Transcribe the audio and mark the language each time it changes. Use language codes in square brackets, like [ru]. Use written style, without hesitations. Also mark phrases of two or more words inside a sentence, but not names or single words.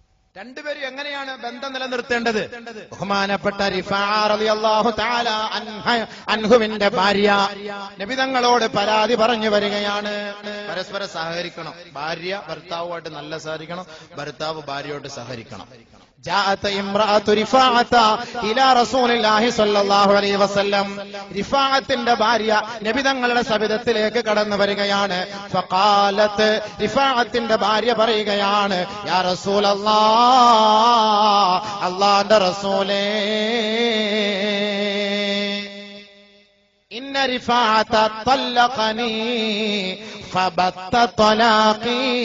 [ml] രണ്ടുപേരും എങ്ങനെയാണ് ബന്ധം നിലനിർത്തേണ്ടത്? ബഹുമാനപ്പെട്ട റിഫാ [ar] رضي الله تعالى [ml] അൻഹുവിന്റെ ഭാര്യ നബി തങ്ങളോട് പരാതി പറഞ്ഞു വരികയാണ്. പരസ്പരം സഹകരിക്കണം. ഭാര്യ ഭർത്താവുമായിട്ട് നല്ല സഹകരിക്കണം, ഭർത്താവ് ഭാര്യയോട് സഹകരിക്കണം. [ar] جاءت امرأة رفاعة إلى رسول الله صلى الله عليه وسلم. [ml] റിഫാഅത്തിന്റെ ഭാര്യ നബി തങ്ങളുടെ സവിധത്തിലേക്ക് കടന്നു വരികയാണ്. ഫഖാലത്ത്, റിഫാഅത്തിന്റെ ഭാര്യ പറയുകയാണ്, [ar] يا رسول الله, [ml] അല്ലാഹുവിന്റെ റസൂലേ, [ar] إن رفاعة طلقني فبت طلاقي.